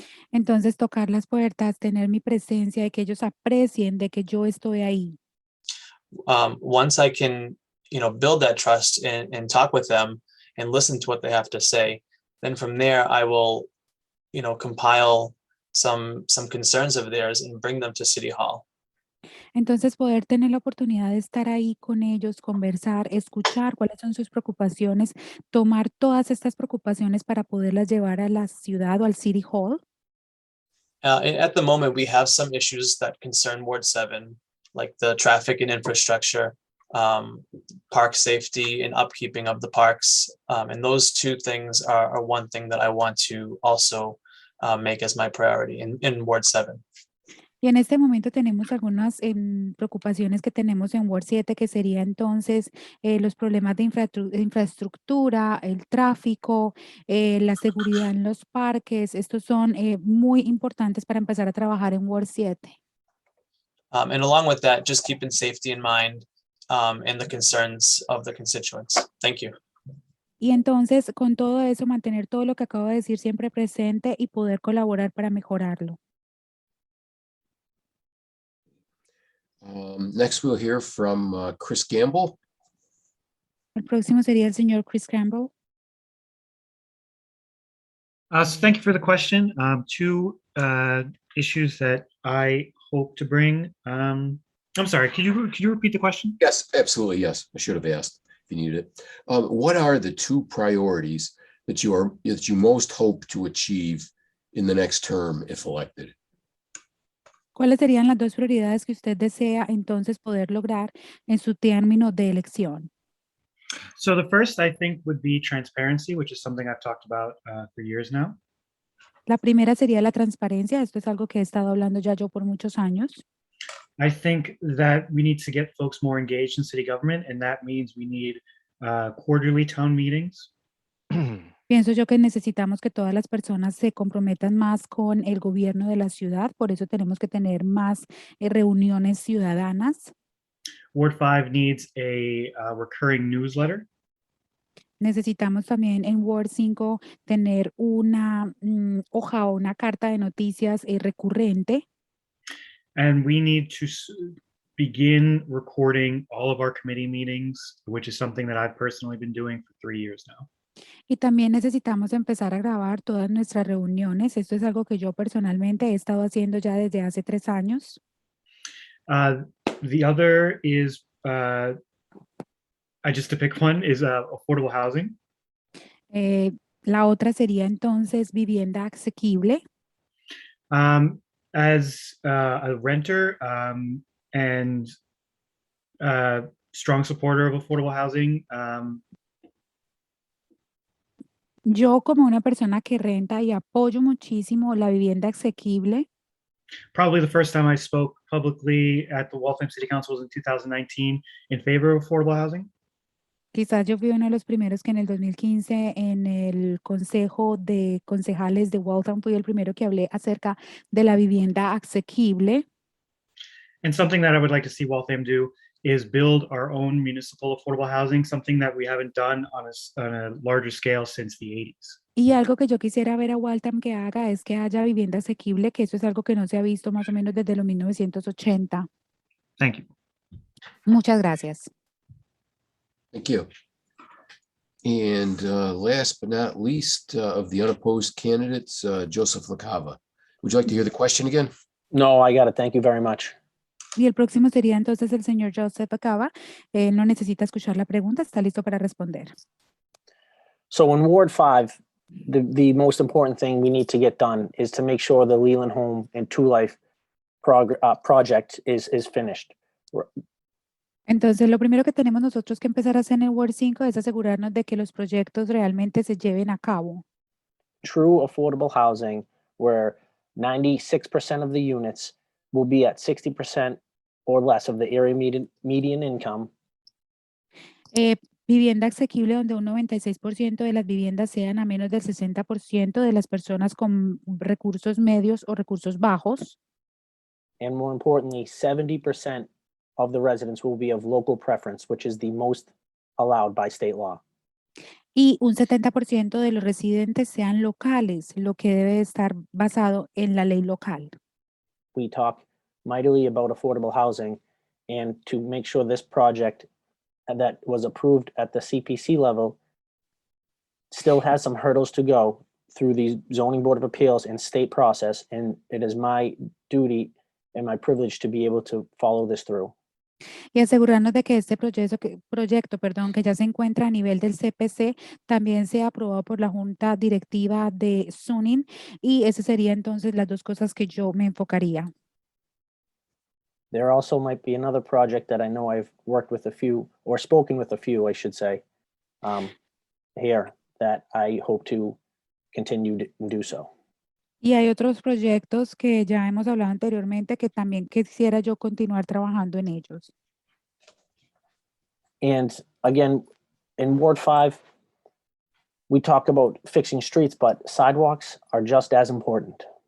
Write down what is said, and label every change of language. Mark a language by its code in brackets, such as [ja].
[es] Entonces, tocar las puertas, tener mi presencia, de que ellos aprecien de que yo estoy ahí. [en] Once I can, build that trust and talk with them and listen to what they have to say, then from there I will, compile some concerns of theirs and bring them to City Hall. [es] Entonces, poder tener la oportunidad de estar ahí con ellos, conversar, escuchar cuáles son sus preocupaciones, tomar todas estas preocupaciones para poderlas llevar a la ciudad o al City Hall. [en] At the moment, we have some issues that concern Ward 7, like the traffic and infrastructure, park safety and upkeeping of the parks. And those two things are one thing that I want to also make as my priority in Ward 7. [es] Y en este momento tenemos algunas preocupaciones que tenemos en Ward 7, que sería entonces los problemas de infraestructura, el tráfico, la seguridad en los parques. Estos son muy importantes para empezar a trabajar en Ward 7. [en] And along with that, just keeping safety in mind and the concerns of the constituents. Thank you. [es] Y entonces, con todo eso, mantener todo lo que acabo de decir siempre presente y poder colaborar para mejorarlo. [en] Next, we'll hear from Chris Gamble. [es] El próximo sería el señor Chris Campbell. [en] So thank you for the question. Two issues that I hope to bring. I'm sorry, could you repeat the question? Yes, absolutely. Yes, I should have asked if you needed it. What are the two priorities that you most hope to achieve in the next term if elected? [es] ¿Cuáles serían las dos prioridades que usted desea entonces poder lograr en su término de elección? [en] So the first, I think, would be transparency, which is something I've talked about for years now. [es] La primera sería la transparencia. Esto es algo que he estado hablando ya yo por muchos años. [en] I think that we need to get folks more engaged in city government, and that means we need quarterly town meetings. [es] Pienso yo que necesitamos que todas las personas se comprometan más con el gobierno de la ciudad, por eso tenemos que tener más reuniones ciudadanas. [en] Ward 5 needs a recurring newsletter. [es] Necesitamos también en Ward 5 tener una hoja o una carta de noticias recurrente. [en] And we need to begin recording all of our committee meetings, which is something that I've personally been doing for 3 years now. [es] Y también necesitamos empezar a grabar todas nuestras reuniones. Esto es algo que yo personalmente he estado haciendo ya desde hace 3 años. [en] The other is, just to pick one, is affordable housing. [es] La otra sería entonces vivienda asequible. [en] As a renter and strong supporter of affordable housing, [es] yo como una persona que renta y apoyo muchísimo la vivienda asequible. [en] Probably the first time I spoke publicly at the Waltham City Council was in 2019 in favor of affordable housing. [es] Quizás yo fui uno de los primeros que en el 2015 en el Consejo de Concejales de Waltham fui el primero que hablé acerca de la vivienda asequible. [en] And something that I would like to see Waltham do is build our own municipal affordable housing, something that we haven't done on a larger scale since the 80s. [es] Y algo que yo quisiera ver a Waltham que haga es que haya vivienda asequible, que eso es algo que no se ha visto más o menos desde los 1980. [en] Thank you. [es] Muchas gracias. [en] Thank you. And last but not least, of the unopposed candidates, Joseph LaCava. Would you like to hear the question again? No, I got it. Thank you very much. [es] Y el próximo sería entonces el señor Joseph Acaba. Él no necesita escuchar la pregunta, está listo para responder. [en] So in Ward 5, the most important thing we need to get done is to make sure the Leland Home and Two Life project is finished. [es] Entonces, lo primero que tenemos nosotros que empezar a hacer en el Ward 5 es asegurarnos de que los proyectos realmente se lleven a cabo. [en] True affordable housing where 96% of the units will be at 60% or less of the area median income. [es] Vivienda asequible donde un 96% de las viviendas sean a menos del 60% de las personas con recursos medios o recursos bajos. [en] And more importantly, 70% of the residents will be of local preference, which is the most allowed by state law. [es] Y un 70% de los residentes sean locales, lo que debe estar basado en la ley local. [en] We talk mightily about affordable housing, and to make sure this project that was approved at the CPC level still has some hurdles to go through the Zoning Board of Appeals and state process, and it is my duty and my privilege to be able to follow this through. [es] Y asegurarnos de que este proyecto, que ya se encuentra a nivel del CPC, también sea aprobado por la Junta Directiva de Zoning, y ese sería entonces las dos cosas que yo me enfocaría. [en] There also might be another project that I know I've worked with a few, or spoken with a few, I should say, here that I hope to continue to do so. [es] Y hay otros proyectos que ya hemos hablado anteriormente que también quisiera yo continuar trabajando en ellos. [en] And again, in Ward 5, we talk about fixing streets, but sidewalks are just as important.